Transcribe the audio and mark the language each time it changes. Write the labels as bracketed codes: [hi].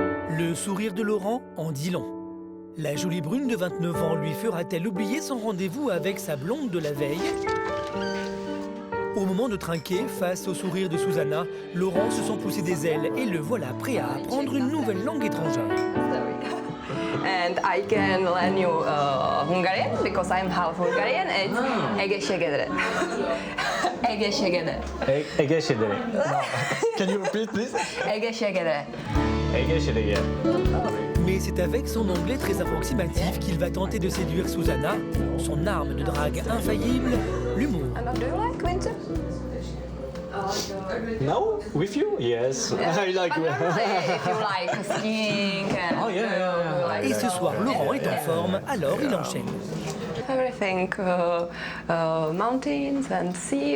[fr] Le sourire de Laurent en dit long. La jolie brune de 29 ans lui fera-t-elle oublier son rendez-vous avec sa blonde de la veille? Au moment de trinquer, face au sourire de Susanna, Laurent se sent pousser des ailes et le voilà prêt à apprendre une nouvelle langue étrangère. [en] And I can learn you Hungarian because I'm half Hungarian. [hu] It's egészségedre. Egészségedre. [en] Egészségedre. Can you repeat, please? [hu] Egészségedre. Egészségedre. [fr] Mais c'est avec son anglais très approximatif qu'il va tenter de séduire Susanna, son arme de drague infaillible, l'humour. [en] Do you like winter? No? With you? Yes. I like. But normally, if you like skiing and Oh yeah. [fr] Et ce soir, Laurent est en forme, alors il enchaîne. [en] everything, mountains and sea.